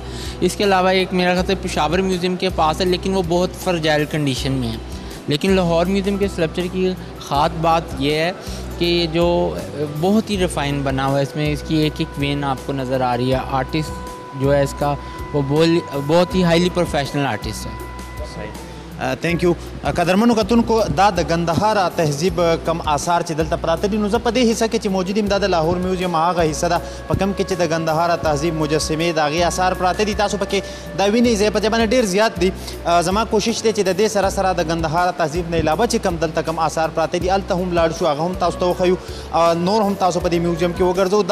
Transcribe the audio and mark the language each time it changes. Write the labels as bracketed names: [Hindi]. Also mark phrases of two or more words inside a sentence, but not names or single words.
[Urdu] اس کے علاوہ ایک میرا خیال سے پشاور میوزیم کے پاس ہے لیکن وہ بہت [English] fragile condition [Urdu] میں ہے. لیکن لاہور میوزیم کے اسکلپچر کی خاص بات یہ ہے کہ جو بہت ہی ریفائن بنا ہوا ہے, اس میں اس کی ایک ایک وین آپ کو نظر آ رہی ہے. آرٹسٹ جو ہے اس کا وہ بہت ہی [English] highly professional artist [Urdu] ہے. [English] Thank you. [Pashto] قدرمنو کتونکو دا د ګندهارا تهذیب کم آثار چې دلته پراته دي نو زه په دې حصه کې چې موجود یم دا د لاهور میوزیم هغه حصه ده په کم کې چې د ګندهارا تهذیب مجسمې د هغې آثار پراته دي. تاسو پکې دا وینئ ځای په ځای باندې ډېر زیات دي. زما کوشش دی چې د دې سره سره د ګندهارا تهذیب نه علاوه چې کم دلته کم آثار پراته دي هلته هم لاړ شو, هغه هم تاسو ته وښیو, نور هم تاسو په دې میوزیم کې وګرځو.